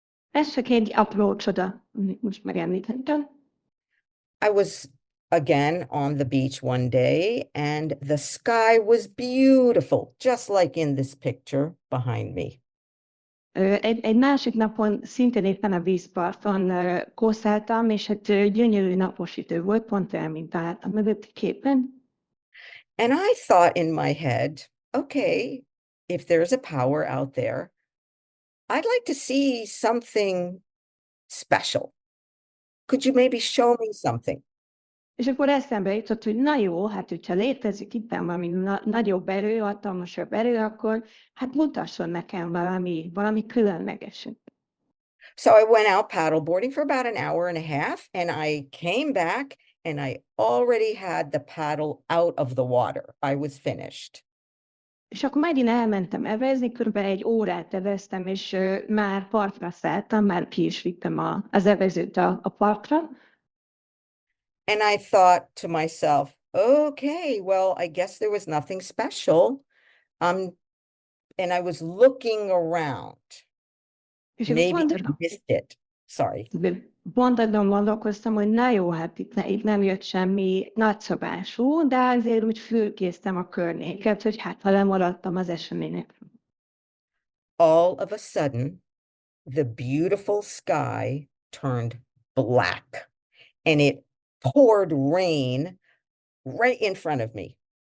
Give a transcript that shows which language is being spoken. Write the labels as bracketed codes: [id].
[hu] Ez csak egy apró csoda, amit most megemlítettem. [en] I was again on the beach one day and the sky was beautiful, just like in this picture behind me. [hu] Egy másik napon szintén éppen a vízparton kószáltam, és hát gyönyörű napos idő volt, pont olyan, mint a mögötti képen. [en] And I thought in my head, okay, if there's a power out there, I'd like to see something special. Could you maybe show me something? [hu] És akkor eszembe jutott, hogy na jó, hát hogyha létezik itt valami nagyobb erő, hatalmasabb erő, akkor hát mutasson nekem valami különlegeset. [en] So I went out paddleboarding for about an hour and a half, and I came back and I already had the paddle out of the water. I was finished. [hu] És akkor megint elmentem evezni, körülbelül egy órát eveztem, és már partra szálltam, már ki is vittem az evezőt a partra. [en] And I thought to myself, okay, well, I guess there was nothing special. And I was looking around. [hu] És [en] Maybe I missed it. Sorry. [hu] Pont azon gondolkoztam, hogy na jó, hát itt nem jött semmi nagyszabású, de azért úgy fölkésztem a környéket, hogy hát ha lemaradtam az események. [en] All of a sudden, the beautiful sky turned black and it poured rain right in front of me.